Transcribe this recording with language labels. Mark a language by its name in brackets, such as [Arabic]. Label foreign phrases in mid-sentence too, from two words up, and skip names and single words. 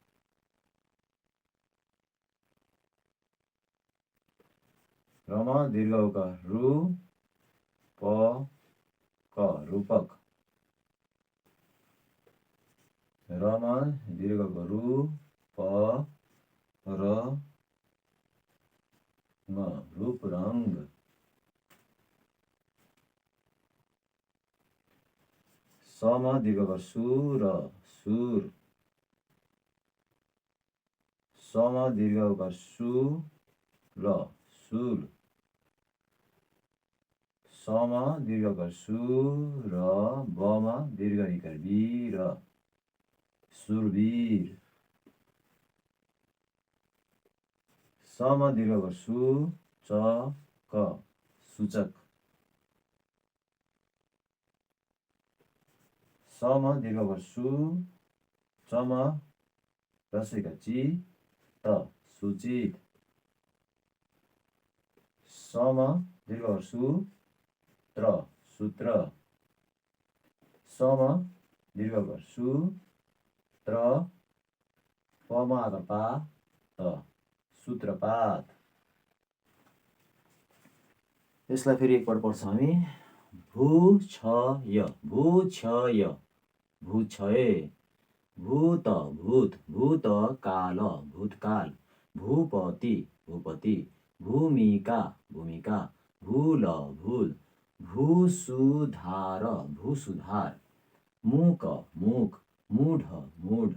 [Nepali] रम दीर्घ उकार रु प क रूपक। रम दीर्घ उकार रु प र म रूप रंग। सम दीर्घ उकार सु र सुर। सम दीर्घ उकार सु ल सुल। सम दीर्घ उकार सु र बम दीर्घ इकार वीर सुरवीर। सम दीर्घ उकार सु च क सूचक। सम दीर्घ उकार सु चम रस्व इकार ची त सूचित। सम दीर्घ उकार सु त्र सूत्र। सम दीर्घ उकार सु त्र पम आकार पा त सूत्रपात। यसलाई फेरि एकपल्ट पढ्छौँ हामी। भू छ य भू छ य भू छए। भूत भूत भूत काल भूतकाल। भूपति भूपति। भूमिका भूमिका। भूल भूल। भूसुधार भूसुधार। मूक मूक। मूढ मूढ।